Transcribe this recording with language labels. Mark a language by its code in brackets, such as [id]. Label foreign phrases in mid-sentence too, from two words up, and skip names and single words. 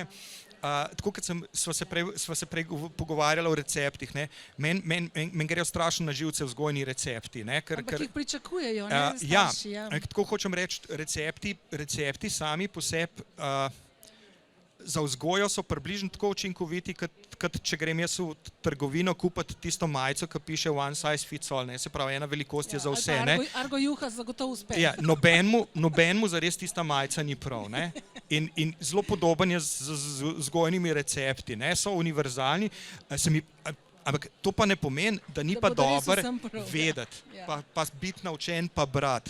[sl] Tako kot sva se prej pogovarjala o receptih, meni grejo strašno na živce vzgojni recepti. Ampak jih pričakujejo, ne, starši. Tako hočem reči, recepti sami po sebi za vzgojo so približno tako učinkoviti, kot če grem jaz v trgovino kupiti tisto majico, ki piše [en] one size fits all, [sl] se pravi, ena velikost je za vse. Argo juha zagotovo uspe. Ja, nobenmu zares tista majica ni prav. In zelo podoben je z vzgojnimi recepti, so univerzalni, ampak to pa ne pomeni, da ni pa dobro vedeti, pa biti naučen, pa brati.